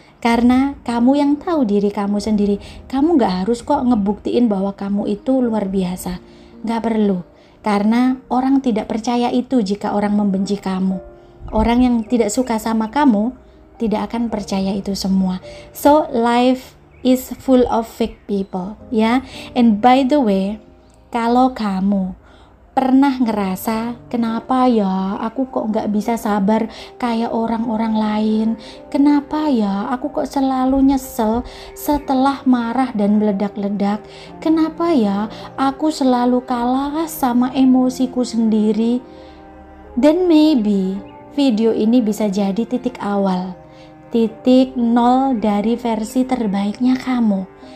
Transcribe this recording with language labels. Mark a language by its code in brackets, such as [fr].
[id] Karena kamu yang tahu diri kamu sendiri. Kamu gak harus kok ngebuktiin bahwa kamu itu luar biasa. Gak perlu. Karena orang tidak percaya itu jika orang membenci kamu. Orang yang tidak suka sama kamu tidak akan percaya itu semua. [en] So life is full of fake people, [id] ya. [en] And by the way, [id] kalau kamu pernah ngerasa kenapa ya aku kok gak bisa sabar kayak orang-orang lain, kenapa ya aku kok selalu nyesel setelah marah dan meledak-ledak, kenapa ya aku selalu kalah sama emosiku sendiri, [en] then maybe [id] video ini bisa jadi titik awal, titik nol dari versi terbaiknya kamu.